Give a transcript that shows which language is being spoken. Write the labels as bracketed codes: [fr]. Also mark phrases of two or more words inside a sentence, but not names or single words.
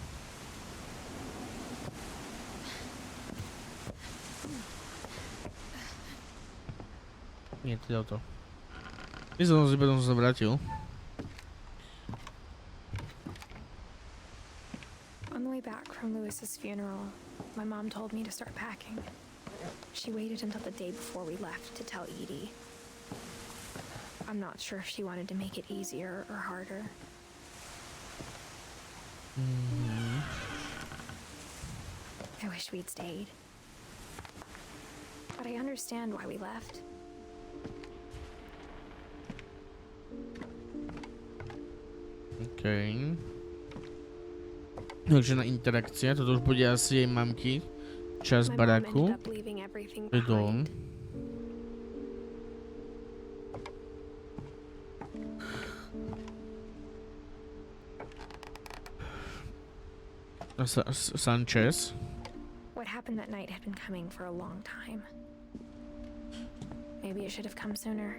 [sk] Nie, to je to. Myslím, že potom som sa vrátil. [en] On the way back from Lewis's funeral, my mom told me to start packing. She waited until the day before we left to tell Edie. I'm not sure if she wanted to make it easier or harder. I wish we'd stayed. But I understand why we left. [sk] Okej. Takže na interakcie, toto už bude asi jej mamky. Čas [en] My mom [sk] baráku. [en] ended up leaving everything [sk] To je dom. [en] behind. Sanchez. What happened that night had been coming for a long time. Maybe it should have come sooner.